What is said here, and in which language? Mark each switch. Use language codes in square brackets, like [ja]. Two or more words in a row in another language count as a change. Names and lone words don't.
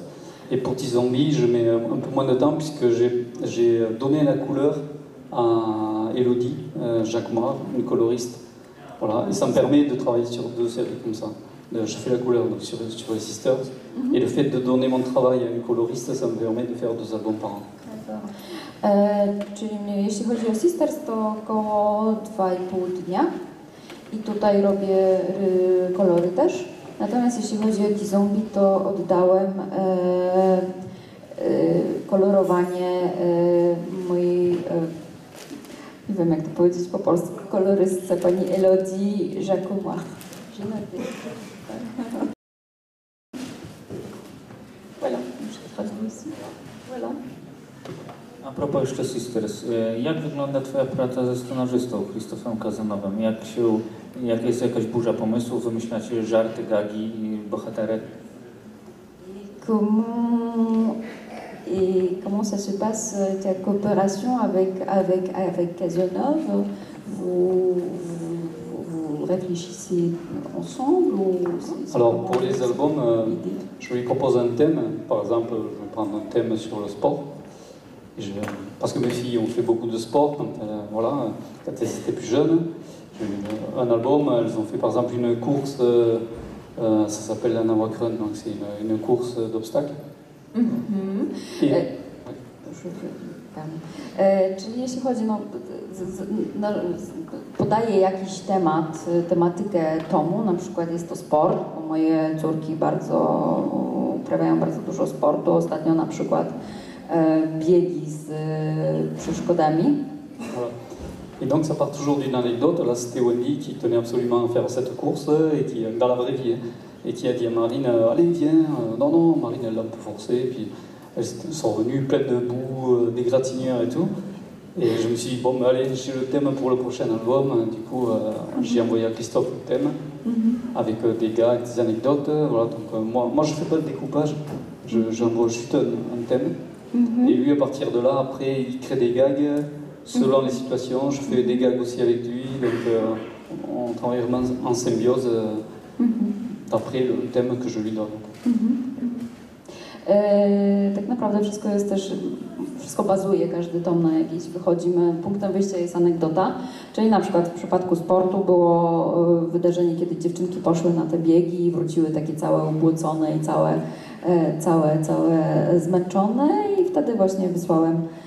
[fr] Et pour T-Zombie, je mets un peu moins de temps puisque j'ai donné la couleur à Elodie Jacquemart, une coloriste. Voilà, et ça me permet de travailler sur 2 séries comme ça. Je fais la couleur donc, sur les Sisters. Et le fait de donner mon travail à une coloriste, ça me permet de faire 2 albums par an. [pl] Czyli jeśli chodzi o Sisters, to około 2,5 dnia. I tutaj robię kolory też. Natomiast jeśli chodzi o Kizombi, to oddałem kolorowanie mojej, nie wiem jak to powiedzieć po polsku, kolorystce pani Elodie Jacquemois. [fr] Voilà, je traduis ici. Voilà. [pl] A propos jeszcze Sisters, jak wygląda Twoja praca ze scenarzystą Christophem Kazanowem? Jak jest jakaś burza pomysłów, wymyślacie żarty, gagi i bohaterek? [fr] Comment ça se passe ta coopération avec Cazeneuve? Vous réfléchissez ensemble ou Alors pour les albums, je lui propose un thème. Par exemple, je vais prendre un thème sur le sport. Parce que mes filles ont fait beaucoup de sport quand elles étaient plus jeunes. Un album, elles ont fait par exemple une course, ça s'appelle la Nawak Run, donc c'est une course d'obstacles. [pl] Czyli jeśli chodzi, podaję jakiś temat, tematykę tomu, na przykład jest to sport, bo moje córki uprawiają bardzo dużo sportu, ostatnio na przykład biegi z przeszkodami. [fr] Voilà. Et donc ça part toujours d'une anecdote. Là c'était Wendy qui tenait absolument à faire cette course et qui, dans la vraie vie, et qui a dit à Marine, allez viens, non, Marine elle l'a un peu forcé, puis elles sont revenues pleines de boue, d'égratignures et tout. Et je me suis dit, bon mais allez, j'ai le thème pour le prochain album, du coup j'ai envoyé à Christophe le thème, avec des gags, des anecdotes, voilà. Donc moi je fais pas le découpage, j'envoie juste un thème, et lui à partir de là, après il crée des gags, selon les situations, je fais des gags aussi avec lui, donc on travaille vraiment en symbiose d'après le thème que je lui donne. [pl] Tak naprawdę wszystko bazuje, każdy tom na jakiś wychodzimy, punktem wyjścia jest anegdota, czyli na przykład w przypadku sportu było wydarzenie, kiedy dziewczynki poszły na te biegi i wróciły takie całe ubłocone i całe zmęczone i wtedy właśnie wysłałem